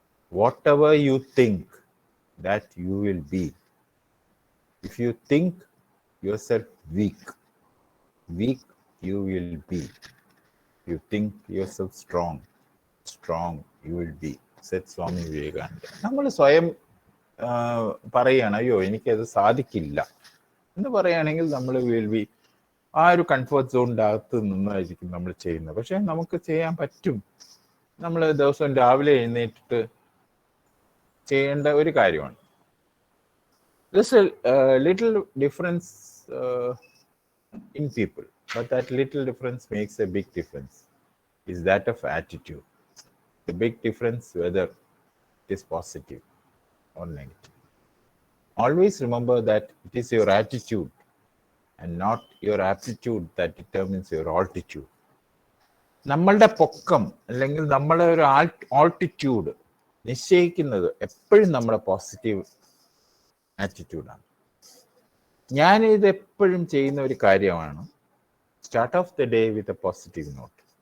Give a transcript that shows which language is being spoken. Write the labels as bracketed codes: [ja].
[en] Whatever you think, that you will be. If you think yourself weak, you will be. If you think yourself strong, you will be, said Swami Vivekananda. [ml] നമ്മൾ സ്വയം പറയുകയാണ്, അയ്യോ എനിക്കത് സാധിക്കില്ല എന്ന് പറയുകയാണെങ്കിൽ നമ്മൾ [en] will be [ml] ആ ഒരു കംഫർട്ട് സോണിൻ്റെ അകത്ത് നിന്നായിരിക്കും നമ്മൾ ചെയ്യുന്നത്. പക്ഷെ നമുക്ക് ചെയ്യാൻ പറ്റും. നമ്മൾ ദിവസം രാവിലെ എഴുന്നേറ്റിട്ട് ചെയ്യേണ്ട ഒരു കാര്യമാണ്. [en] There's a little difference in people, but that little difference makes a big difference. Is that of attitude. The big difference whether it is positive or negative. Always remember that it is your attitude and not your aptitude that determines your altitude. [ml] നമ്മളുടെ പൊക്കം അല്ലെങ്കിൽ നമ്മളെ ഒരു altitude നിശ്ചയിക്കുന്നത് എപ്പോഴും നമ്മുടെ positive ആറ്റിറ്റ്യൂഡാണ്. ഞാൻ ഇത് എപ്പോഴും ചെയ്യുന്ന ഒരു കാര്യമാണ്. [en] Start of the day with a positive note.